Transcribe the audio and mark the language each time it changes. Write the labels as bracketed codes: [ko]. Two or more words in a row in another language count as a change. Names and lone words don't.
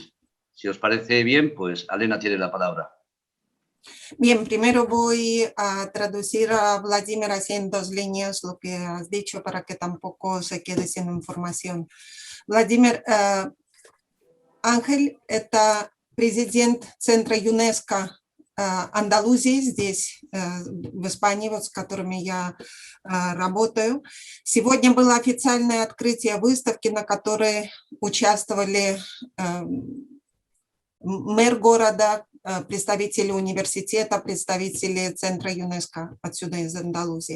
[es] Si os parece bien, pues Elena tiene la palabra. Bien, primero voy a traducir a Vladimir así en dos líneas lo que has dicho para que tampoco se quede sin información. Vladimir, Ángel, [ru] это президент Центра ЮНЕСКО Андалузии здесь, в Испании, вот с которыми я работаю. Сегодня было официальное открытие выставки, на которой участвовали мэр города, представители университета, представители Центра ЮНЕСКО отсюда из Андалузии.